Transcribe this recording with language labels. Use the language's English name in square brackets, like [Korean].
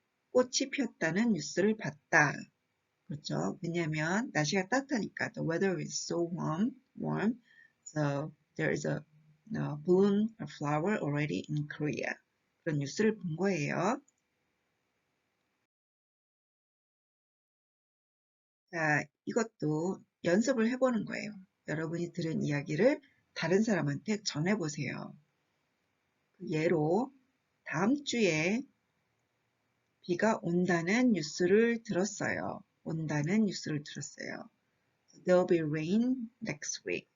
[Korean] 꽃이 피었다는 뉴스를 봤다. 그렇죠? 왜냐하면 날씨가 따뜻하니까 [English] the weather is so warm. So there is a bloom a flower already in Korea. [Korean] 그런 뉴스를 본 거예요. 자, 이것도 연습을 해보는 거예요. 여러분이 들은 이야기를 다른 사람한테 전해보세요. 예로 다음 주에 비가 온다는 뉴스를 들었어요. [English] There'll be rain next week.